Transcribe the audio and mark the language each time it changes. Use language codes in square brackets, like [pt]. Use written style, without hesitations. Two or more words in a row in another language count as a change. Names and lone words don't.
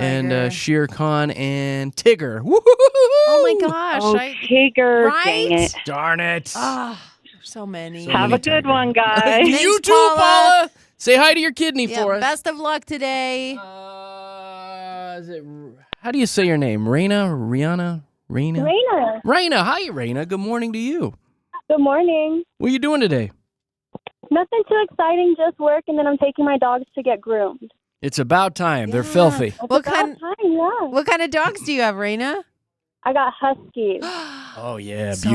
[en] And Shere Khan and Tigger. Woo-hoo-hoo-hoo! Oh my gosh. Oh, Tigger. Dang Right? it. Darn it. So many. So Have many a good Tiger. one, guys. Thanks, You too, Paula. Paula. Say hi to your kidney Yeah, for us. best of luck today. How do you say your name? Raina? Rihanna? Raina? Raina, Raina. Hi, Raina. Good morning to you. good morning. What are you doing today? Nothing too exciting, just work, and then I'm taking my dogs to get groomed. It's about time. They're Yeah. filthy. What About kind time, yeah. What kind of dogs do you have, Raina? I got huskies. Oh, yeah. So